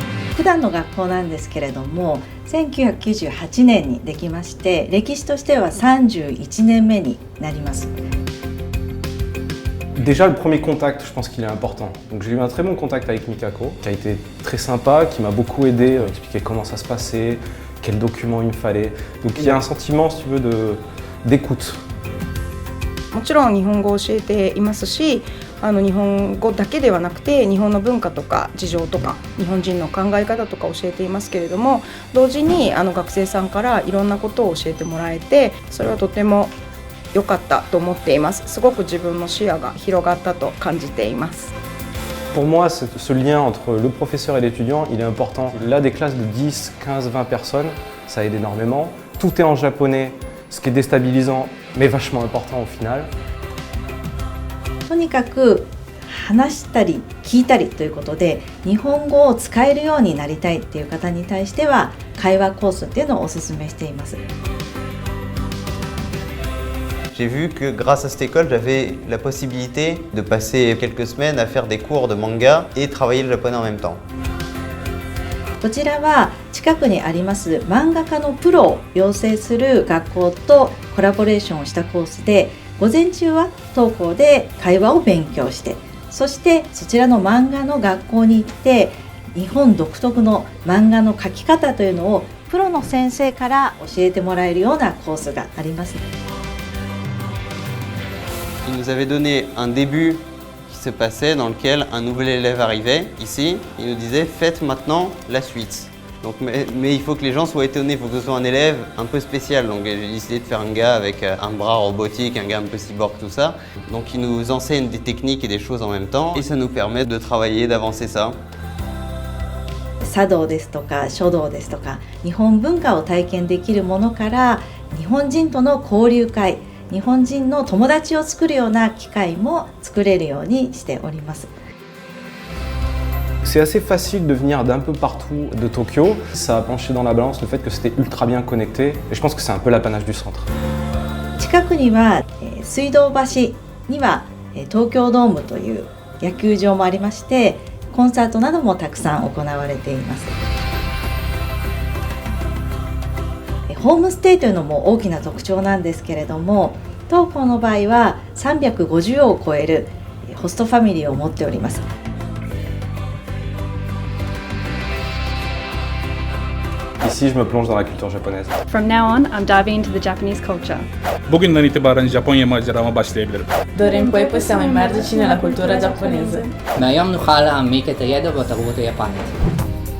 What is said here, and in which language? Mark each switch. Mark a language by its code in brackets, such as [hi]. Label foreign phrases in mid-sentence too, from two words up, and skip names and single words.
[ja] 普段の学校なんですけれども、1998年にできまして、歴史としては31年目になります。 [fr] Déjà le premier contact, je pense qu'il est important. Donc j'ai eu un très bon contact avec Mikako, qui a été très sympa, qui m'a beaucoup aidé, expliquer comment ça se passait, quels documents il me fallait. Donc il y a un sentiment, si tu veux, d'écoute. [ja] もちろん日本語を教えていますし、日本語だけではなくて日本の文化とか事情とか日本人の考え方とか教えていますけれども、同時に学生さんからいろんなことを教えてもらえて、それはとても良かったと思っています。すごく自分の視野が広がったと感じています。 [fr] Pour moi, ce lien entre le professeur et l'étudiant, il est important. Là, des classes de 10, 15, 20 personnes, ça aide énormément. Tout est en japonais, ce qui est déstabilisant, mais vachement important au final. [ja] とにかく話したり聞いたりということで、日本語を使えるようになりたいっていう方に対しては、会話コースっていうのをお勧めしています。 [fr] J'ai vu que grâce à cette école, j'avais la possibilité de passer quelques semaines à faire des cours de manga et travailler le japonais en même temps. [ja] こちらは近くにあります漫画家のプロを養成する学校とコラボレーションをしたコースで、午前中は当校で会話を勉強して、そしてそちらの漫画の学校に行って、日本独特の漫画の描き方というのをプロの先生から教えてもらえるようなコースがあります。 [fr] Il nous avait donné un début qui se passait dans lequel un nouvel élève arrivait ici, il nous disait faites maintenant la suite. Donc, mais il faut que les gens soient étonnés, il faut que ce soit un élève un peu spécial. Donc j'ai décidé de faire un gars avec un bras robotique, un gars un peu cyborg, tout ça. Donc il nous enseigne des techniques et des choses en même temps et ça nous permet de travailler, d'avancer ça. [ja] 茶道ですとか書道ですとか、日本文化を体験できるものから、日本人との交流会、日本人の友達を作るような機会も作れるようにしております。 [fr] C'est assez facile de venir d'un peu partout de Tokyo. Ça a penché dans la balance le fait que c'était ultra bien connecté. Et je pense que c'est un peu l'apanage du centre. [ja] 近くには水道橋には東京ドームという野球場もありまして、コンサートなどもたくさん行われています。ホームステイというのも大きな特徴なんですけれども、当校の場合は350を超えるホストファミリーを持っております。 [fr] Ici, je me plonge dans la culture japonaise. [en] From now on, I'm diving into the Japanese culture. [tr] Bugünden itibaren Japonya macerama başlayabilirim. [it] d'ora in poi possiamo immergerci nella cultura giapponese. [he] מהיום נוכל להעמיק את הידע בתרבות היפנית.